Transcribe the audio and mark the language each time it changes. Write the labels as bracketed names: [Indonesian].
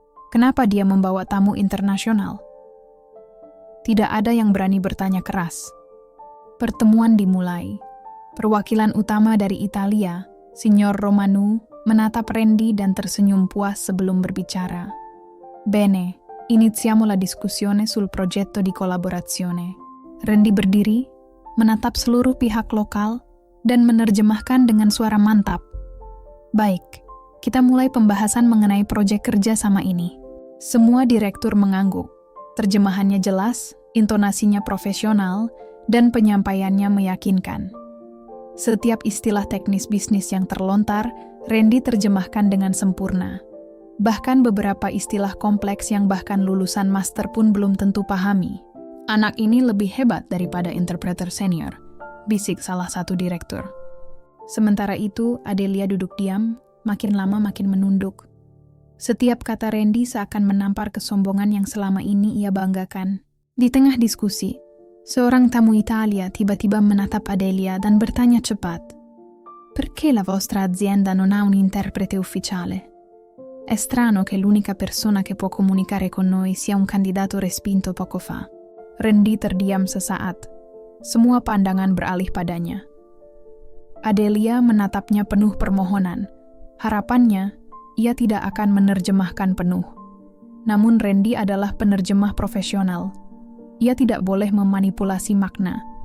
[Indonesian] Kenapa dia membawa tamu internasional? Tidak ada yang berani bertanya keras. Pertemuan dimulai. Perwakilan utama dari Italia, Signor Romanu, menatap Randy dan tersenyum puas sebelum berbicara. [Italian] Bene, iniziamo la discussione sul progetto di collaborazione. [Indonesian] Randy berdiri, menatap seluruh pihak lokal, dan menerjemahkan dengan suara mantap. Baik, kita mulai pembahasan mengenai proyek kerja sama ini. Semua direktur mengangguk. Terjemahannya jelas, intonasinya profesional, dan penyampaiannya meyakinkan. Setiap istilah teknis bisnis yang terlontar, Randy terjemahkan dengan sempurna. Bahkan beberapa istilah kompleks yang bahkan lulusan master pun belum tentu pahami. Anak ini lebih hebat daripada interpreter senior, bisik salah satu direktur. Sementara itu, Adelia duduk diam, makin lama makin menunduk. Setiap kata Randy seakan menampar kesombongan yang selama ini ia banggakan. Di tengah diskusi, seorang tamu Italia tiba-tiba menatap Adelia dan bertanya cepat. [Italian] Perché la vostra azienda non ha un interprete ufficiale? È strano che l'unica persona che può comunicare con noi sia un candidato respinto poco fa. [Indonesian] Randy terdiam sesaat. Semua pandangan beralih padanya. Adelia menatapnya penuh permohonan. Harapannya, ia tidak akan menerjemahkan penuh. Namun Randy adalah penerjemah profesional. Ia tidak boleh memanipulasi makna.